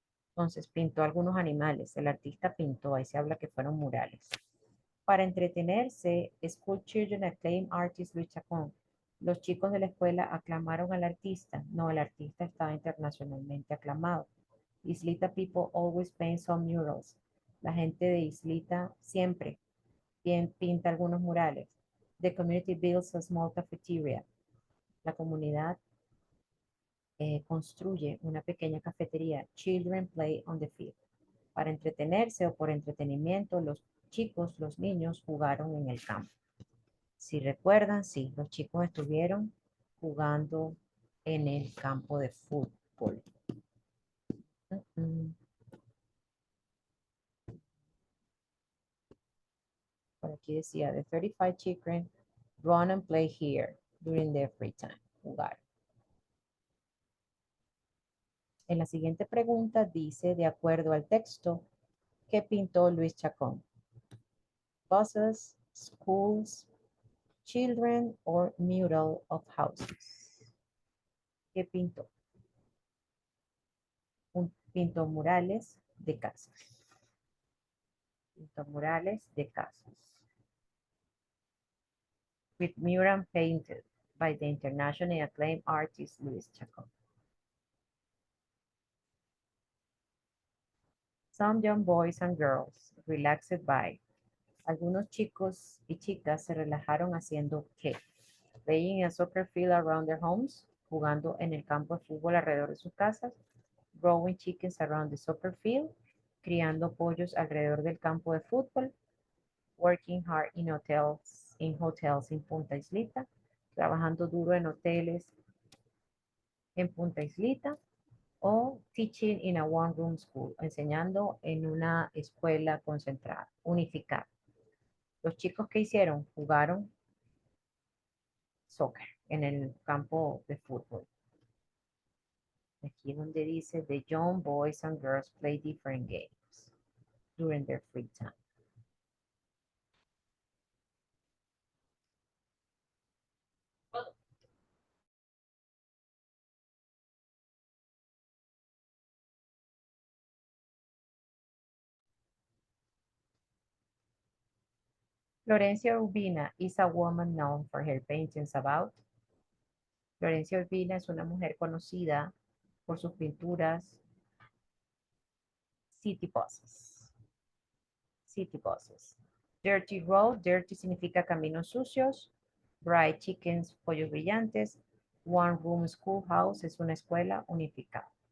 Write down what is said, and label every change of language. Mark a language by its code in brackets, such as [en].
[es] Entonces, pintó algunos animales. El artista pintó, ahí se habla que fueron murales. Para entretenerse, [en] School Children Acclaim Artist Luis Chacón. [es] Los chicos de la escuela aclamaron al artista. No, el artista estaba internacionalmente aclamado. [en] Islita people always paint some murals. [es] La gente de Islita siempre pinta algunos murales. [en] The community builds a small cafeteria. [es] La comunidad construye una pequeña cafetería. [en] Children play on the field. [es] Para entretenerse o por entretenimiento, los chicos, los niños jugaron en el campo. Si recuerdan, sí, los chicos estuvieron jugando en el campo de fútbol. Por aquí decía, [en] the 35 children run and play here during their free time. [es] Jugar. En la siguiente pregunta dice, de acuerdo al texto, ¿qué pintó Luis Chacón? [en] Buses, schools, children, or mural of houses. [es] ¿Qué pintó? Pintó murales de casas. Pintó murales de casas. [en] With mural painted by the internationally acclaimed artist Luis Chacón. Some young boys and girls relaxed by. [es] Algunos chicos y chicas se relajaron haciendo ¿qué? [en] Playing a soccer field around their homes, [es] jugando en el campo de fútbol alrededor de sus casas, [en] growing chickens around the soccer field, [es] criando pollos alrededor del campo de fútbol, [en] working hard in hotels in Punta Islita, [es] trabajando duro en hoteles en Punta Islita, o [en] teaching in a one-room school, [es] enseñando en una escuela concentrada, unificada. Los chicos que hicieron jugaron soccer en el campo de fútbol. Aquí donde dice, [en] the young boys and girls play different games during their free time. Florencia Urbina is a woman known for her paintings about. [es] Florencia Urbina es una mujer conocida por sus pinturas [en] city buses. City buses. Dirty road, dirty [es] significa caminos sucios. [en] Bright chickens, [es] pollos brillantes. [en] One room schoolhouse [es] es una escuela unificada.